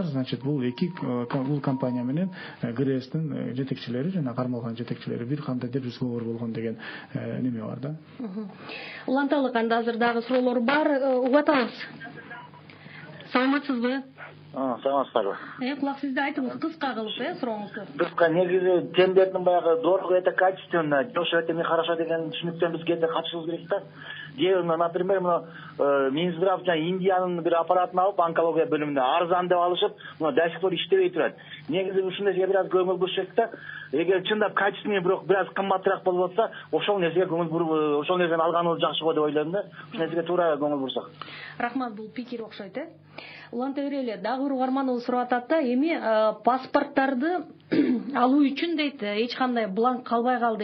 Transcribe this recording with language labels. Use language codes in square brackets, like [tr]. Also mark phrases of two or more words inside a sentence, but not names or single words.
[ky] Значит, бул бул компания менен ГРСтин жетекчилери жана кармалган жетекчилери бир кандайдыр бир сговор болгон деген неме бар да. Уланталык, анда азыр дагы суроолор бар, угатабыз. Саламатсызбы? Саламатсыздарбы? Кулак сизде, айтыңыз кыска кылып, сурооңузду. Кыска, негизи тендердин баягы [ru] дорого, это качественно, дешево, это нехорошо [ky] деген түшүнүктөн бизге катышыбыз керек да. Например, Минздрав Индиянын бир аппаратын алып, онкология бөлүмүндө арзан деп алышып, [ru] до сих пор [ky] иштебей турат. Негизи ушундай жерге бир аз көңүл буруш керек да. Эгер чындап качественный, бирок бир аз кымбатыраак болуп атса, ошол нерсеге көңүл буруп, ошол нерсени алганыбыз жакшы го деп ойлойм да. Ушул нерсеге туура көңүл бурсак. Рахмат, бул пикир окшойт, уланта берели, дагы бир угарманыбыз сурап атат да, эми паспорттарды алуу үчүн дейт, эч кандай бланк калбай калды.